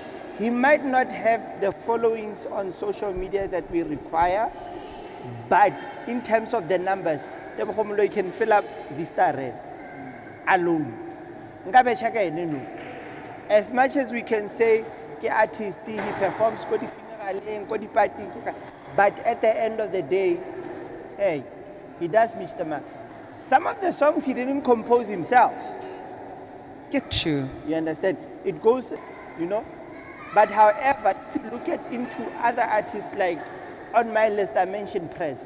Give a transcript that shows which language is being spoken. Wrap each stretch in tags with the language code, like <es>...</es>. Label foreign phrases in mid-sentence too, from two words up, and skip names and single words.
<en>He might not have the followings on social media that we require, but in terms of the numbers, Tebogo Moloi can fill up Vista Red alone. As much as we can say, ke artist, he performs</en> <tn>ko di</tn> <en>funeral,</en> <tn>ko di</tn> <en>party, but at the end of the day, hey, he does reach the mark. Some of the songs he didn't compose himself. True. You understand? It goes, you know. But however, if you look into other artists, like on my list, I mentioned Press.</en>